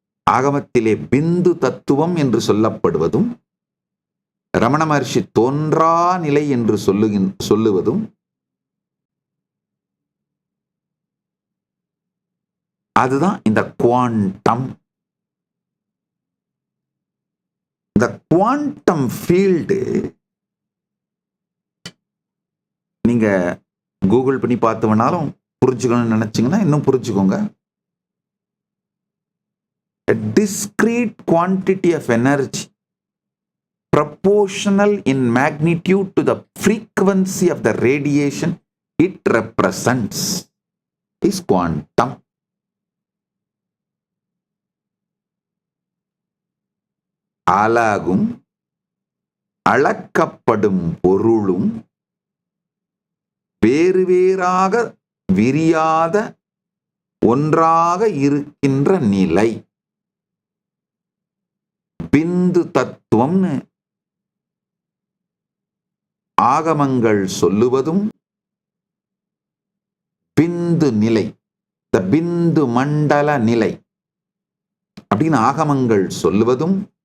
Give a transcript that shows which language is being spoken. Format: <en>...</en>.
<ta>ஆகமத்திலே பிந்து தத்துவம் என்று சொல்லப்படுவதும், ரமண மகர்ஷி தோன்றா நிலை என்று சொல்லுவதும் அதுதான் இந்த குவாண்டம். இந்த குவாண்டம் ஃபீல்டு நீங்க கூகுள் பண்ணி பார்த்தவனாலும் புரிஞ்சுக்கணும்னு நினைச்சீங்கன்னா இன்னும் புரிஞ்சுக்கோங்க.</ta> <en>A discrete quantity of energy proportional in magnitude to the frequency of the radiation it represents is quantum.</en> <ta>அலகும் அளக்கப்படும் பொருளும் வேறு வேறாக விரியாத ஒன்றாக இருக்கின்ற நிலை பிந்து தத்துவம்னு ஆகமங்கள் சொல்லுவதும், பிந்து நிலை, த பிந்து மண்டல நிலை அப்படின்னு ஆகமங்கள் சொல்லுவதும்,</ta>